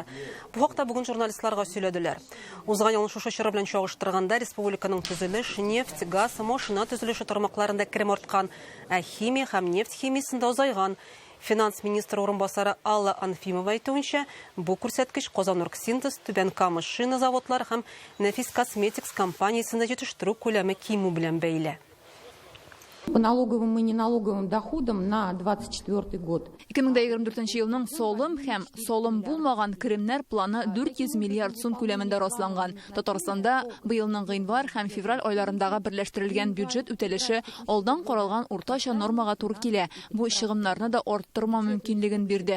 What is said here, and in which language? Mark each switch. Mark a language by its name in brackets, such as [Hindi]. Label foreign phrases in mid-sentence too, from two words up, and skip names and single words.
[Tatar] Бу хакта бүген журналистларга сөйләделәр. Узган елның шушы чоры белән чагыштырганда республиканың төзелеш, нефть, газ, машина төзелеше тармакларында керем арткан, ә химия һәм нефть химиясендә азайган. Финанс министры орынбасары Алла Анфимова әйтүенчә, бу күрсәткеч Казаноргсинтез, Түбән Кама шина заводлары һәм Нәфис Косметикс компаниясендә җитештерү күләме кимү белән бәйле. [Russian] По налоговым и неналоговым доходам на 24 год. [Tatar] 2024 елның солым һәм солым булмаган керемнәр планы 400 миллиард сум күләмендә расланган. Татарстанда быелның гыйнвар һәм февраль айларындагы берләштерелгән бюджет үтәлеше алдан каралган уртача нормага туры килә. Бу чыгымнарны да арттырма мөмкинлеген бирде.